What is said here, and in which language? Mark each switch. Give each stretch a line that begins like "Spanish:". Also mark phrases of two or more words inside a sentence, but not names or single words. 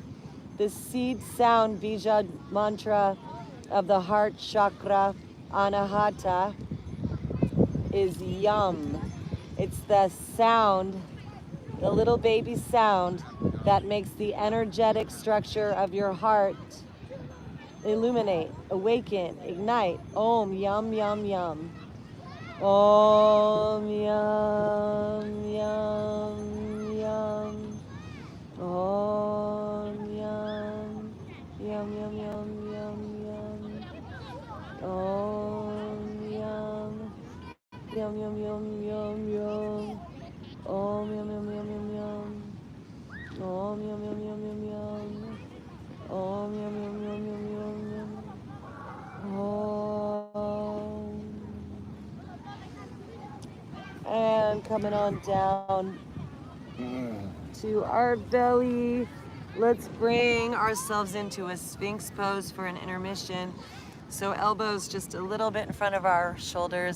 English: The seed sound
Sanskrit: बीज मन्त्र
English: of the heart chakra, Anahata, is yum. It's the sound, the little baby sound that makes the energetic structure of your heart illuminate, awaken, ignite. Om, yum, yum, yum. Om, yum, yum, yum. Om, yum, yum, yum, yum, yum, yum. Om, yum, yum, yum, yum, yum, yum. Om, yum, yum, yum, yum, yum. Om, yum, yum, yum, yum, yum. Om, yum, yum, yum, yum, yum, yum. Om. And coming on down to our belly. Let's bring ourselves into a Sphinx pose for an intermission. So elbows just a little bit in front of our shoulders.